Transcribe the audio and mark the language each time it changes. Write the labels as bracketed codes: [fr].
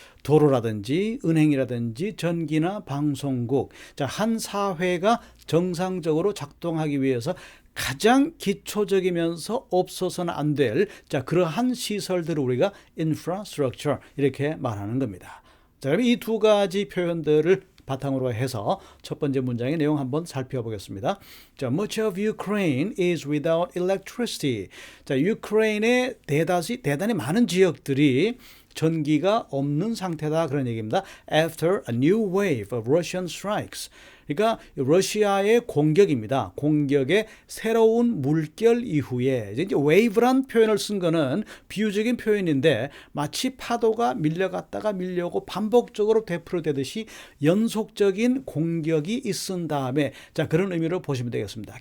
[ko] 도로라든지 은행이라든지 전기나 방송국, 자, 한 사회가 정상적으로 작동하기 위해서 가장 기초적이면서 없어서는 안 될 그러한 시설들을 우리가 infrastructure 이렇게 말하는 겁니다. 자, 그럼 이 두 가지 표현들을 바탕으로 해서 첫 번째 문장의 내용 한번 살펴보겠습니다. [en] 자, much of Ukraine is without electricity. [ko] 자, 유크레인의 대단히 많은 지역들이 전기가 없는 상태다 그런 얘기입니다. [en] After a new wave of Russian strikes. [ko] 그러니까 러시아의 공격입니다. 공격의 새로운 물결 이후에 이제 wave란 표현을 쓴 거는 비유적인 표현인데 마치 파도가 밀려갔다가 밀려오고 반복적으로 되풀이되듯이 연속적인 공격이 있은 다음에 자, 그런 의미로 보시면 되겠습니다.